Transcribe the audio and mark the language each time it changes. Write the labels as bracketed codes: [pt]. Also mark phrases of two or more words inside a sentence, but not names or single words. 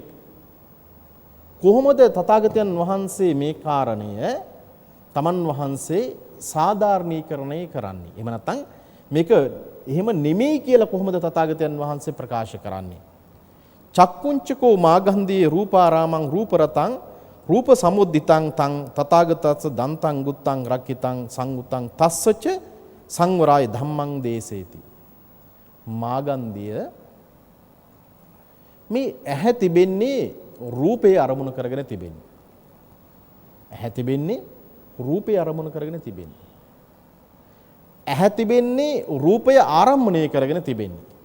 [si] කොහොමද තථාගතයන් වහන්සේ මේ කාරණය තමන් වහන්සේ සාධාරණීකරණය කරන්නේ? එහෙම නැත්නම් මේක එහෙම නෙමෙයි කියලා කොහොමද තථාගතයන් වහන්සේ ප්‍රකාශ කරන්නේ? [pi] චක්කුංචකෝ මාගන්ධී රූපාරාමං රූපරතං රූප සමුද්දිතං තං තථාගතස්ස දන්තං ගුත්තං රක්කිතං සංගුතං තස්සච සංවරාය ධම්මං දේසේති. [si] මාගන්ධිය මේ ඇහැ තිබෙන්නේ රූපේ අරමුණු කරගෙන තිබෙන්නේ. ඇහැ තිබෙන්නේ රූපේ අරමුණු කරගෙන තිබෙන්නේ. ඇහැ තිබෙන්නේ රූපය ආරම්භණය කරගෙන තිබෙන්නේ.